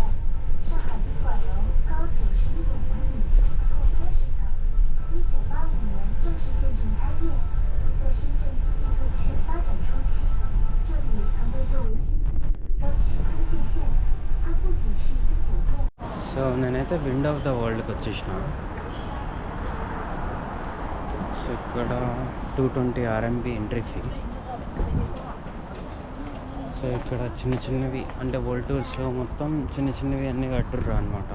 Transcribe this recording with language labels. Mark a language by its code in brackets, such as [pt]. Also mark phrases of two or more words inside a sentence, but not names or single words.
[zh] 上海宾馆楼高91.5米，共30层，1985年正式建成开业，在深圳经济特区发展初期，这里曾被作为湾区分界线，它不仅是一个酒店。 [te] సో నేనైతే విండ్ ఆఫ్ ద వరల్డ్కి వచ్చేసిన. సో ఇక్కడ 220 RMB [en] entry fee. [te] సో ఇక్కడ చిన్న చిన్నవి అంటే [en] world toursలో [te] మొత్తం చిన్న చిన్నవి అన్నీ కట్టుర్రు అనమాట.